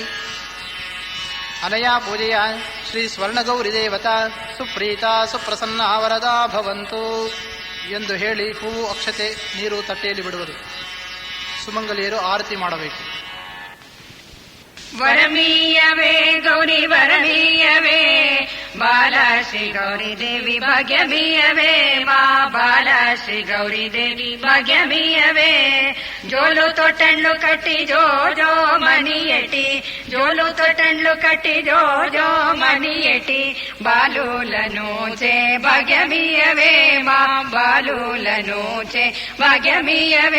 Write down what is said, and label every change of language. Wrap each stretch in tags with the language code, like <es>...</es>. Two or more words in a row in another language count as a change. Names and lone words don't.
<sa>ಅನಯಾ ಪೂಜೆಯ ಶ್ರೀ ಸ್ವರ್ಣಗೌರಿ ದೇವತಾ ಸುಪ್ರೀತ ಸುಪ್ರಸನ್ನ ವರದಾ ಭವಂತು</sa> <kn>ಎಂದು ಹೇಳಿ ಹೂವು ಅಕ್ಷತೆ ನೀರು ತಟ್ಟೆಯಲ್ಲಿ ಬಿಡುವುದು. ಸುಮಂಗಲಿಯರು ಆರತಿ ಮಾಡಬೇಕು.</kn> <te>వరమీయవే గౌరి వరమీయవే బాల శ్రీ గౌరి దేవి భాగ్యమీయవే మా బాల శ్రీ గౌరి దేవి భాగ్యమీయవే. జోలు తొట్టండ్లు కట్టి జో జో మనియటి జోలు తొట్టండ్లు కట్టి జో జో మనియటి బాలూలనూచె భాగ్యమీయవే మా బాలూలనూచె భాగ్యమీయవే.</te>